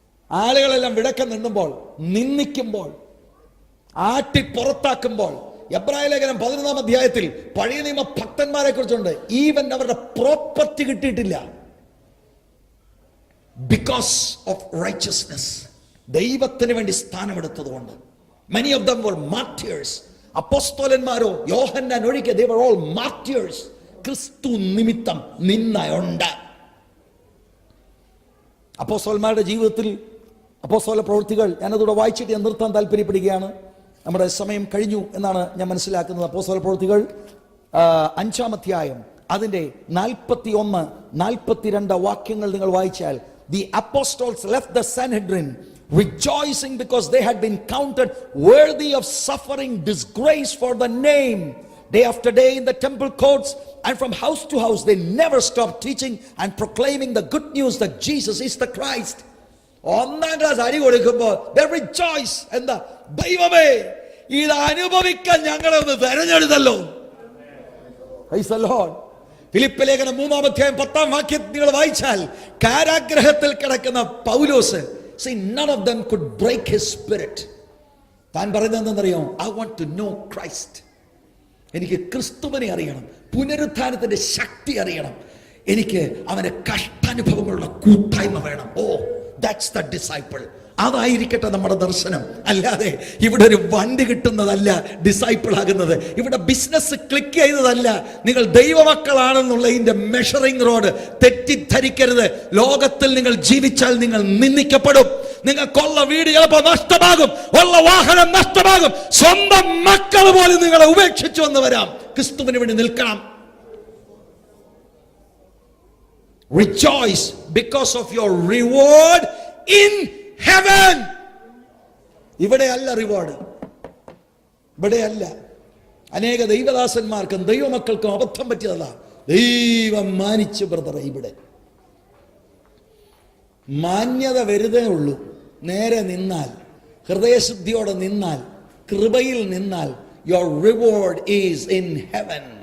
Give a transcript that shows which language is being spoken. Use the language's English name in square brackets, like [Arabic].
[Malayalam] ആളുകളെല്ലാം വിടക്കം നിന്നുമ്പോൾ, നിന്ദിക്കുമ്പോൾ, ആട്ടി പുറത്താക്കുമ്പോൾ. എബ്രായ ലേഖനം 11-ാം അധ്യായത്തിൽ പഴയ നിയമ ഭക്തന്മാരെ കുറിച്ചുണ്ട്. ഈവൻ അവരുടെ പ്രോപ്പർട്ടി കിട്ടിയിട്ടില്ല. [English] because of righteousness, [Malayalam] ദൈവത്തിന് വേണ്ടി സ്ഥാനമെടുത്തതുകൊണ്ട്. [English] Many of them were martyrs. [Malayalam] അപ്പോസ്തലന്മാരോ യോഹന്നാൻ ഒഴികെ [English] they were all martyrs. [Malayalam] ക്രിസ്തു നിമിത്തം നിന്നയുണ്ട്. അപ്പോസ്തലന്മാരുടെ ജീവിതത്തിൽ അപ്പോസ്തല പ്രവൃത്തികൾ ഞാനതോടെ വായിച്ചിട്ട് ഞാൻ നിർത്താൻ താല്പര്യപ്പെടുകയാണ്. നമ്മുടെ സമയം കഴിഞ്ഞു എന്നാണ് ഞാൻ മനസ്സിലാക്കുന്നത്. അപ്പോസ്തല പ്രവൃത്തികൾ 5-ാം അധ്യായം അതിന്റെ 41, 42 വാക്യങ്ങൾ നിങ്ങൾ വായിച്ചാൽ, [English] the apostles left the Sanhedrin rejoicing because they had been counted worthy of suffering disgrace for the name. Day after day in the temple courts and from house to house they never stopped teaching and proclaiming the good news that Jesus is the Christ. [Malayalam] 1-ാം class അടി കൊടുക്കുമ്പോൾ [English] they rejoice. [Malayalam] എന്താ? ദൈവമേ, ഇത് അനുഭവിക്കാൻ ഞങ്ങളെ ഒന്ന് തെരഞ്ഞെടുത്തല്ലോ. [English] Praise the Lord. [Malayalam] Philip ലേഖനം 3-ാം അധ്യായം 10-ാം വാക്യം നിങ്ങൾ വായിച്ചാൽ കാരാഗ്രഹത്തിൽ കിടക്കുന്ന പൗലോസ്, [English] see, none of them could break his spirit. [Malayalam] താൻ പറയുന്നത് എന്താണെന്നറിയോ? [English] I want to know Christ. [Malayalam] എനിക്ക് ക്രിസ്തുവിനെ അറിയണം, പുനരുത്ഥാനത്തിന്റെ ശക്തി അറിയണം, എനിക്ക് അവന്റെ കഷ്ടാനുഭവങ്ങളുടെ കൂട്ടായ്മ വേണം. ഓ, [English] that's the disciple. [Malayalam] അതായിരിക്കട്ടെ നമ്മുടെ ദർശനം. അല്ലാതെ ഇവിടെ ഒരു വണ്ടി കിട്ടുന്നതല്ല ഡിസൈപ്പിൾ ആകുന്നത്. ഇവിടെ ബിസിനസ് ക്ലിക്ക് ചെയ്തതല്ല. നിങ്ങൾ ദൈവമക്കളാണെന്നുള്ളതിന്റെ മെഷറിംഗ് റോഡ് തെറ്റിദ്ധരിക്കരുത്. ലോകത്തിൽ നിങ്ങൾ ജീവിച്ചാൽ നിങ്ങൾ നിന്ദിക്കപ്പെടും. നിങ്ങൾക്കുള്ള വീട് ചിലപ്പോൾ നഷ്ടമാകും, ഉള്ള വാഹനം നഷ്ടമാകും, സ്വന്തം മക്കൾ പോലും നിങ്ങളെ ഉപേക്ഷിച്ചു എന്ന് വരാം. ക്രിസ്തുവിന് വേണ്ടി നിൽക്കണം. [English] Rejoice because of your reward in heaven. [Malayalam] ഇവിടെയല്ല റിവാർഡ്, ഇവിടെയല്ല. അനേക ദൈവദാസന്മാർക്കും ദൈവമക്കൾക്കും അബദ്ധം പറ്റിയതല്ല. ദൈവം മാനിച്ചു ബ്രദറെ. ഇവിടെ മാന്യത വെറുതെ ഉള്ളൂ. നേരെ നിന്നാൽ, ഹൃദയശുദ്ധിയോടെ നിന്നാൽ, കൃപയിൽ നിന്നാൽ, [English] your reward is in heaven.